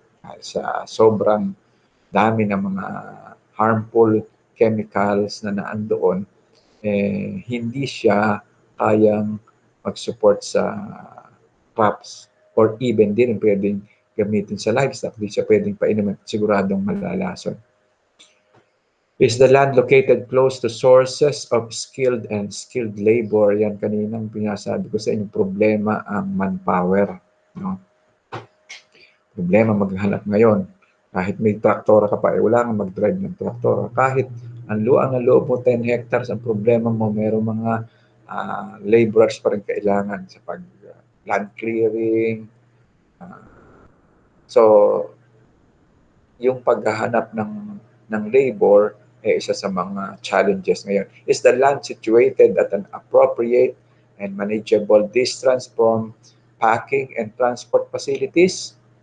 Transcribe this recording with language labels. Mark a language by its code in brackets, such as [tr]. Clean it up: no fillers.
[tl] Dahil sa sobrang dami ng mga harmful chemicals na naandoon, hindi siya kayang mag-support sa crops or even din pwedeng gamitin sa livestock. Hindi siya pwedeng painumin at siguradong malalason. [en] Is the land located close to sources of skilled labor? [tl] Yan kaninang pinasabi ko sa inyo, problema ang manpower. No? Problema maghanap ngayon. Kahit may traktora ka pa, wala kang mag-drive ng traktora. Kahit ang luang na loob mo 10 hectares, ang problema mo, mayroong mga laborers pa rin kailangan sa land clearing. So, yung paghahanap ng labor isa sa mga challenges ngayon. [en] Is the land situated at an appropriate and manageable distance from packing and transport facilities?